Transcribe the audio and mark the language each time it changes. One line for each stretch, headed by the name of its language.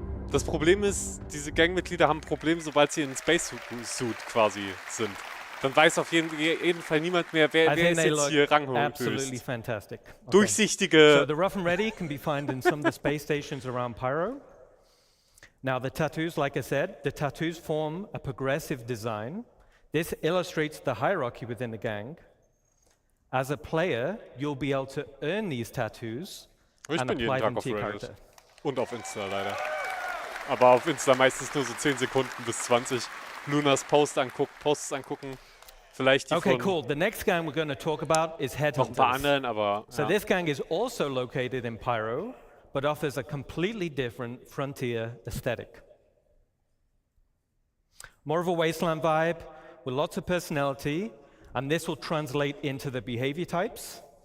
German: Das Problem ist, diese Gangmitglieder haben ein Problem, sobald sie in Space-Suit quasi sind. Dann weiß auf jeden Fall niemand mehr, wer ist jetzt hier
English: absolutely fantastic. Okay.
German: Durchsichtige...
English: So the Rough and Ready can be found in some of the space stations around Pyro. Now the tattoos, like I said, the tattoos form a progressive design. This illustrates the hierarchy within the gang. As a player, you'll be able to earn these tattoos and apply them to your character.
German: Und auf Insta leider. Aber auf Insta meistens nur so 10 Sekunden bis 20. Lunas Posts angucken. Vielleicht die
English: Okay, cool. The next gang we're going to talk about is Headhunters.
German: Noch ein paar anderen, aber...
English: So this gang is also located in Pyro, but offers a completely different frontier aesthetic. More of a wasteland vibe, with lots of personality, and this will translate into the behavior types.